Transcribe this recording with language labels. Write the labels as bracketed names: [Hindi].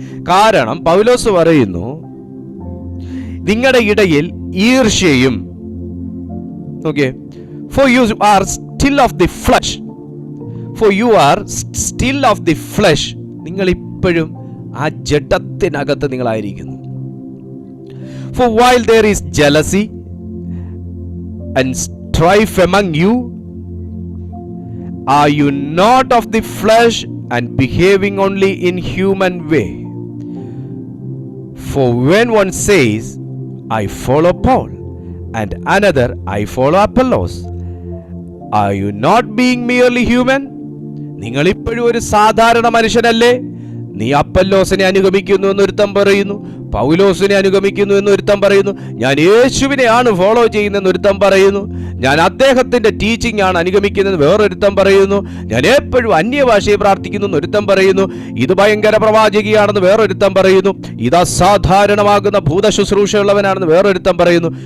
[Malayalam] കാരണം പൗലോസ് പറയുന്നു, നിങ്ങളുടെ ഇടയിൽ ഈർഷ്യയും, okay, [English] for you are still of the flush, [Malayalam] for you are still of the flush, നിങ്ങൾ ഇപ്പോഴും ആ ജഡത്തിനകത്ത് നിങ്ങളായിരിക്കുന്നു. [English] For while there is jealousy and strife among you, are you not of the flesh and behaving only in human way? For when one says, I follow Paul, and another, I follow Apollos, are you not being merely human? [Malayalam] നിങ്ങൾ ഇപ്പോഴും ഒരു സാധാരണ മനുഷ്യനല്ലേ? നീ അപ്പല്ലോസിനെ അനുഗമിക്കുന്നു എന്നൊരുത്തം പറയുന്നു, പൗലോസിനെ അനുഗമിക്കുന്നു എന്നൊരുത്തം പറയുന്നു, ഞാൻ യേശുവിനെയാണ് ഫോളോ ചെയ്യുന്നതെന്ന് ഒരുത്തം പറയുന്നു, ഞാൻ അദ്ദേഹത്തിന്റെ ടീച്ചിങ് ആണ് അനുഗമിക്കുന്നത് വേറൊരുത്തം പറയുന്നു, ഞാൻ എപ്പോഴും അന്യഭാഷയെ പ്രാർത്ഥിക്കുന്നു എന്നൊരുത്തം പറയുന്നു, ഇത് ഭയങ്കര പ്രവാചകിയാണെന്ന് വേറൊരുത്തം പറയുന്നു, ഇത് അസാധാരണമാകുന്ന ഭൂതശുശ്രൂഷയുള്ളവനാണെന്ന് വേറൊരുത്തം പറയുന്നു.